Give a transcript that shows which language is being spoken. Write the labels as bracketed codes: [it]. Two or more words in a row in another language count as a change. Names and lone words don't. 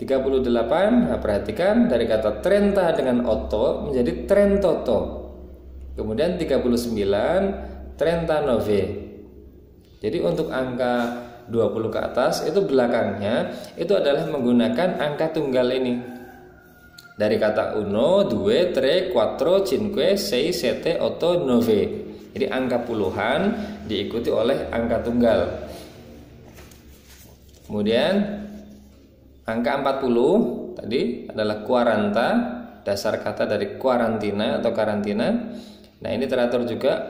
[id] Nah, perhatikan dari kata 30 dengan otto menjadi 38. Kemudian 39 39. Jadi untuk angka 20 ke atas itu belakangnya itu adalah menggunakan angka tunggal ini. Dari kata [it] uno, due, tre, quattro, cinque, sei, sette, otto, nove. [id] Jadi angka puluhan diikuti oleh angka tunggal. Kemudian angka 40 tadi adalah quaranta, dasar kata dari quarantina atau karantina. Nah, ini teratur juga.